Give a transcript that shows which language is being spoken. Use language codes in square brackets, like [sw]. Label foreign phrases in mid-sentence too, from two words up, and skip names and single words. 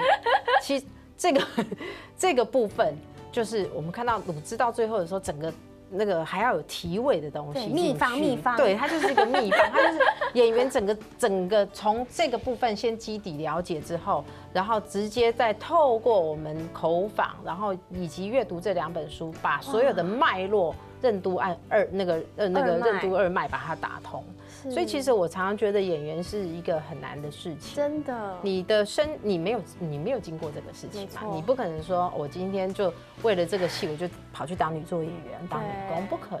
[zh] 其實這個部分就是我們看到滷汁到最後的時候，整個那個還要有提味的東西，秘方，對，它就是一個秘方，它就是演員整個從這個部分先基底了解之後，然後直接再透過我們口訪，然後以及閱讀這2本書，把所有的脈絡任督任督二脉把它打通。所以其实我常常觉得演员是一个很难的事情，真的。你没有经过这个事情嘛，你不可能说我今天就为了这个戏我就跑去当女作演员、当女工，不可能。